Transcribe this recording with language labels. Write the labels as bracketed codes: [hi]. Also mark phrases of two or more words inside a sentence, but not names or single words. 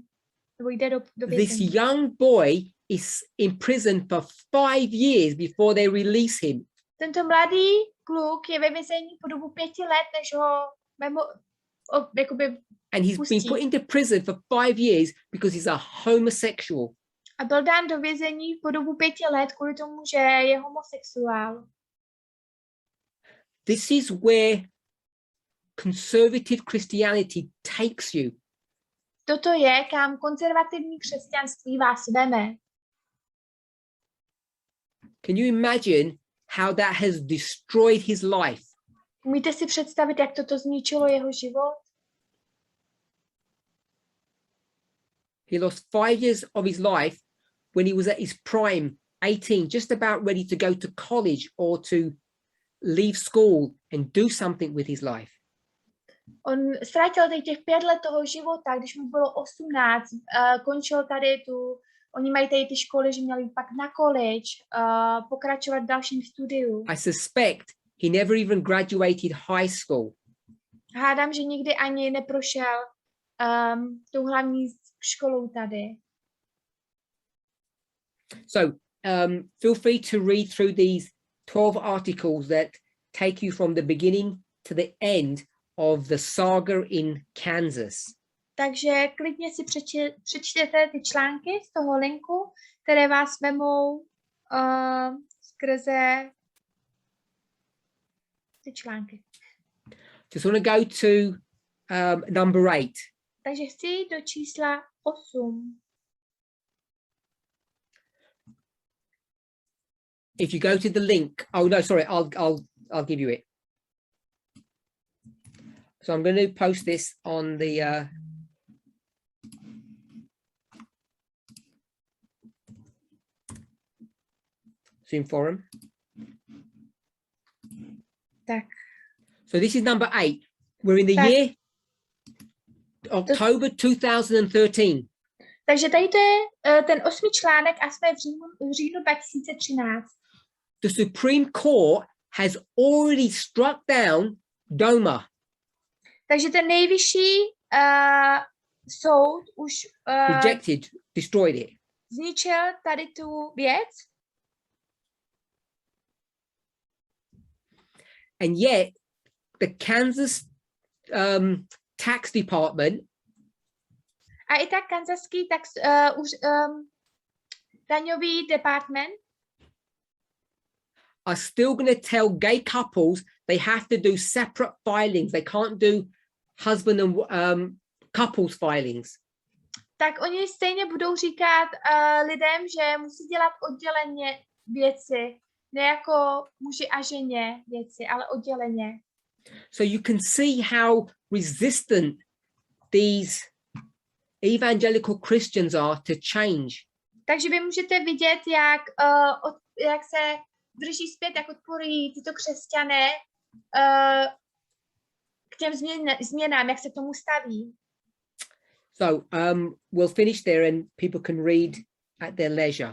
[cs] Nebo jde do vězení. [en] This young boy is in prison for 5 years before they release him. [cs] Tento mladý kluk je ve vězení po dobu 5 let, než ho jakoby [en] and he's [cs] pustí. [en] been put into prison for 5 years because he's a homosexual. [cs] A byl dán do vězení po dobu 5 let kvůli tomu, že je homosexuál. [en] This is where conservative Christianity takes you. [cs] Toto je, kam konzervativní křesťanství vás veme. [en] Can you imagine how that has destroyed his life? [cs] Umíte si představit, jak toto zničilo jeho život? [en] He lost 5 years of his life when he was at his prime, 18, just about ready to go to college or to leave school and do something with his life. [cs] On ztratil těch 5 let toho života, když mu bylo 18, končil tady oni mají tady ty školy, že měli pak na college, pokračovat v dalším studiu. [en] I suspect he never even graduated high school. [cs] Hádám, že nikdy ani neprošel tou hlavní školou tady. [en] So feel free to read through these 12 articles that take you from the beginning to the end of the saga in Kansas. [cs] Takže klidně si přečtěte ty články z toho linku, které vás vemou skrze ty články. [en] Just want to go to number 8. [cs] Takže chci jít do čísla 8. [en] If you go to the link, oh no, sorry, I'll give you it. So I'm going to post this on the Zoom forum. [cs] Tak. [en] So this is number 8. We're in the year October 2013. [cs] Takže tady to je ten 8. článek a jsme v říjnu 2013. [en] The Supreme Court has already struck down DOMA. [cs] Takže ten nejvyšší soud už [en] rejected, destroyed it. [cs] Zničil tady tu věc. [en] And yet the Kansas tax department [cs] a i tak kansaský daňový department [en] are still going to tell gay couples they have to do separate filings. They can't do husband and couples filings. [cs] Tak oni stejně budou říkat lidem, že musí dělat odděleně věci, ne jako muži a ženě věci, ale odděleně. [en] So you can see how resistant these evangelical Christians are to change. [cs] Takže vy můžete vidět, jak se drží zpět, jak odporují tyto křesťané k těm změnám, jak se k tomu staví. [en] So we'll finish there and people can read at their leisure.